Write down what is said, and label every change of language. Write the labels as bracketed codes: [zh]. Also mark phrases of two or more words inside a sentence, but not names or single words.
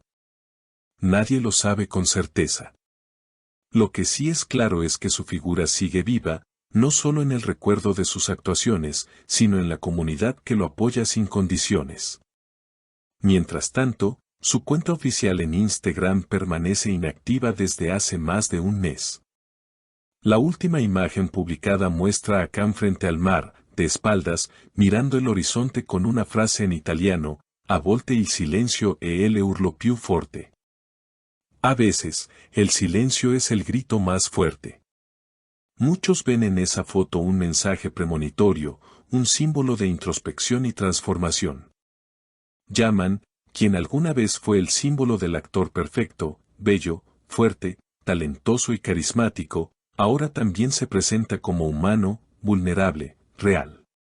[es] Nadie lo sabe con certeza. Lo que sí es claro es que su figura sigue viva, no solo en el recuerdo de sus actuaciones, sino en la comunidad que lo apoya sin condiciones. Mientras tanto, su cuenta oficial en Instagram permanece inactiva desde hace más de un mes. La última imagen publicada muestra a Can frente al mar, de espaldas, mirando el horizonte con una frase en italiano, [it] a volte il silenzio è l'urlo più forte. [es] A veces, el silencio es el grito más fuerte. Muchos ven en esa foto un mensaje premonitorio, un símbolo de introspección y transformación. Yaman, quien alguna vez fue el símbolo del actor perfecto, bello, fuerte, talentoso y carismático, ahora también se presenta como humano, vulnerable, real.